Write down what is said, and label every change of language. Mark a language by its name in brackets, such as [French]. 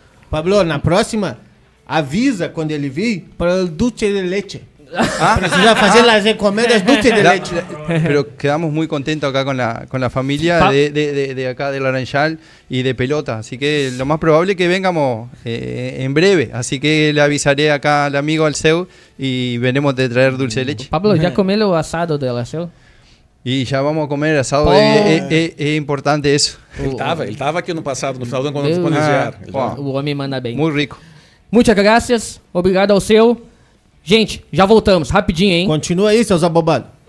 [Portuguese] Pablo, na próxima, avisa quando ele vir para o dulce de leche. Precisa fazer las encomendas dulce de leche. [Spanish] Pero quedamos muy contentos acá con la familia de acá de Laranjal y de Pelota, así que lo más probable es que vengamos en breve, así que le avisaré acá al amigo Alceu y veremos de traer dulce de leche. [Portuguese] Pablo, já comeu o assado dela, seu? [Spanish] Y ya vamos a comer asado, es importante eso. [Portuguese] Ele tava aqui no passado, no final do ano, quando eles vieram. O homem manda bem. [Spanish] Muy rico. [Portuguese] Muitas graças, obrigado ao seu. Gente, já voltamos, rapidinho, hein? Continua aí, seus abobados.